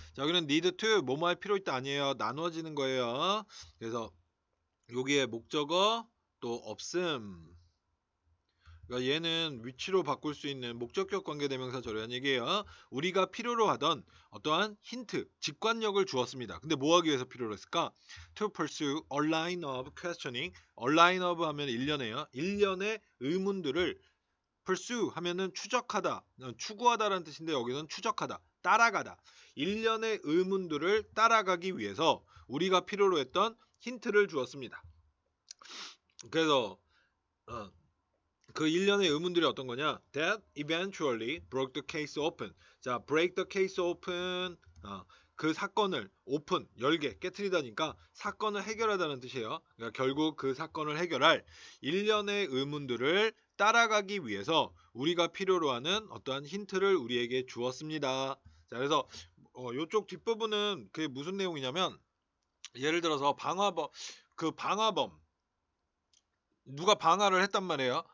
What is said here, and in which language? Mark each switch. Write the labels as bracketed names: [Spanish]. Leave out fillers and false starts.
[Korean] 자, 여기는 [English] need to [Korean] 뭐뭐 할 필요 있다 아니에요. 나누어지는 거예요. 그래서 여기에 목적어 또 없음. 그러니까 얘는 위치로 바꿀 수 있는 목적격 관계대명사 절여한 얘기예요. 우리가 필요로 하던 어떠한 힌트, 직관력을 주었습니다. 근데 뭐 하기 위해서 필요로 했을까? [English] To pursue a line of questioning. a line of [Korean] 하면 일련이에요. 일련의 의문들을 pursue 하면은 추적하다, 추구하다라는 뜻인데 여기는 추적하다, 따라가다. 일련의 의문들을 따라가기 위해서 우리가 필요로 했던 힌트를 주었습니다. 그래서 그 일련의 의문들이 어떤 거냐? [English] That eventually broke the case open. 자, break the case open. [Korean] 그 사건을 오픈, 열게, 깨트리다니까 사건을 해결하다는 뜻이에요. 그러니까 결국 그 사건을 해결할 일련의 의문들을 따라가기 위해서 우리가 필요로 하는 어떠한 힌트를 우리에게 주었습니다. 자, 그래서 이쪽 뒷부분은 그게 무슨 내용이냐면 예를 들어서 방화범 누가 방화를 했단 말이에요.